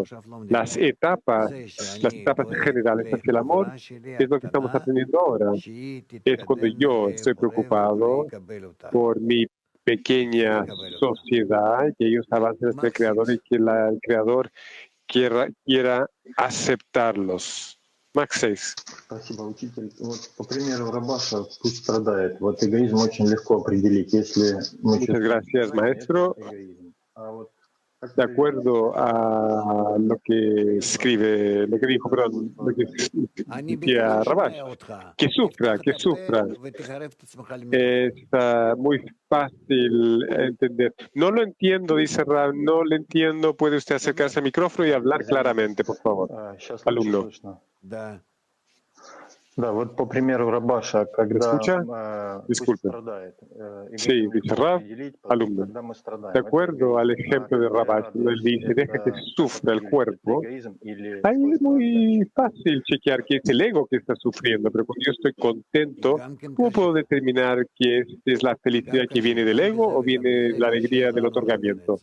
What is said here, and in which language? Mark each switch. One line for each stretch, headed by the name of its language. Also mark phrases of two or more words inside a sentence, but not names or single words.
Spanish: Las etapas generales hacia el amor es lo que estamos aprendiendo ahora. Es cuando yo estoy preocupado por mi pequeña sociedad, que ellos avancen hacia el Creador y que el Creador quiera aceptarlos. Max 6.
Russian: Спасибо, учитель. Вот по примеру Рабаша пусть страдает. Вот эгоизм очень легко определить, если мы
Spanish: Muchas gracias, maestro. De acuerdo a lo que escribe, lo que dijo, perdón, lo que decía Rabash, que sufra. Es muy fácil entender. No lo entiendo, dice Rab, no lo entiendo. ¿Puede usted acercarse al micrófono y hablar claramente, por favor? Alumno.
Russian: Да, вот по примеру Рабаша, когда
Spanish: Disculpe.
Russian: страдает.
Spanish: Sí, dice Rab, alumno. De acuerdo al ejemplo de Rabash, él dice, deja que sufra el cuerpo. Ahí es muy fácil chequear que es el ego que está sufriendo, pero cuando yo estoy contento, ¿cómo puedo determinar que es la felicidad que viene del ego o viene la alegría del otorgamiento?